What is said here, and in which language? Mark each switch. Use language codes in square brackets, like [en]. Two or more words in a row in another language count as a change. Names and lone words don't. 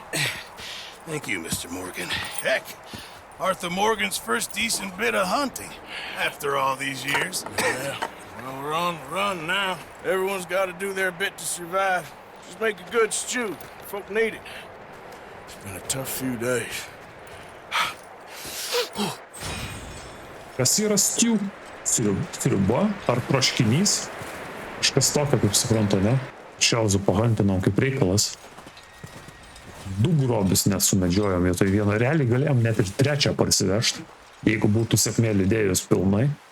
[en] Thank you, Mr. Morgan. Heck, Arthur Morgan's first decent bit of hunting after all these years. Yeah. Well, we're on the run now. Everyone's got to do their bit to survive. Just make a good stew. Folk need it. It's been a tough few days. [lt] Kas yra stew? Sriuba ar troškinys? Kažkas tokio, kaip suprantu, ne? Šiauzų pahantinom kaip reikalas. 2 grobius net sumedžiojom vietoj vieno. Realiai galėjom net ir 3 parsivežti, jeigu būtų sėkmė lydėjus pilnai.